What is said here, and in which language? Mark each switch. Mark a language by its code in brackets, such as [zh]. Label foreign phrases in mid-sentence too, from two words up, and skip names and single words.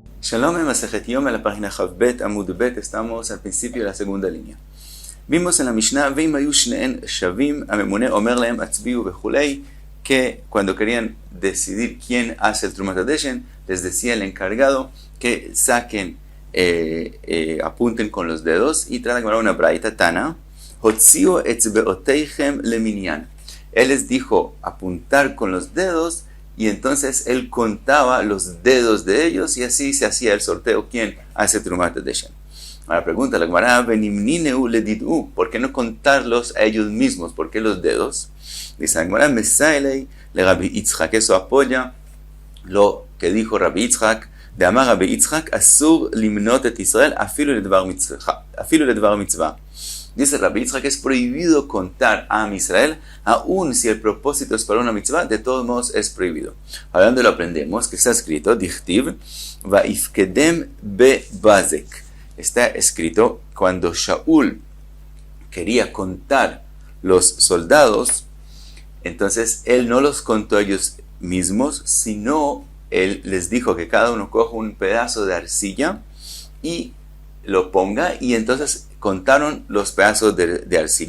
[es] Shalom en Masejet Yom, en la página Chavbet Amud Bet, estamos al principio de la segunda línea. Vimos en la Mishnah, [he] ואם היו שנים שוים, הממונה אומר להם הצביעו וכולי, [es] que cuando querían decidir quién hace el [he] תרומת הדשן, [es] les decía el encargado que saquen, apunten con los dedos y tratan de poner una braita Tana, [he] הוציאו אצבעותיכם למנין. [es] Él les dijo apuntar con los dedos, y entonces él contaba los dedos de ellos y así se hacía el sorteo quién hace [he] תרומת הדשן. [es] Ahora pregunta la Gemara, [he] ונמנינהו לדידהו, [es] ¿por qué no contarlos a ellos mismos? ¿Por qué los dedos? Dice la Gemara, [he] מסייע ליה לרבי יצחק, [es] eso apoya lo que dijo Rabbi Yitzchak, [he] דאמר רבי יצחק, אסור למנות את ישראל אפילו לדבר מצוה. [es] Dice Rabbi Yitzchak que es prohibido contar a Israel, aun si el propósito es para una mitzvah, de todos modos es prohibido. Ahora, ¿dónde lo aprendemos? Que está escrito, [he] דכתיב, ויפקדם בבזק. [es] Está escrito, cuando Shaul quería contar los soldados, entonces él no los contó a ellos mismos, sino él les dijo que cada uno coja un pedazo de arcilla y lo ponga, y entonces contaron los pedazos de arcilla.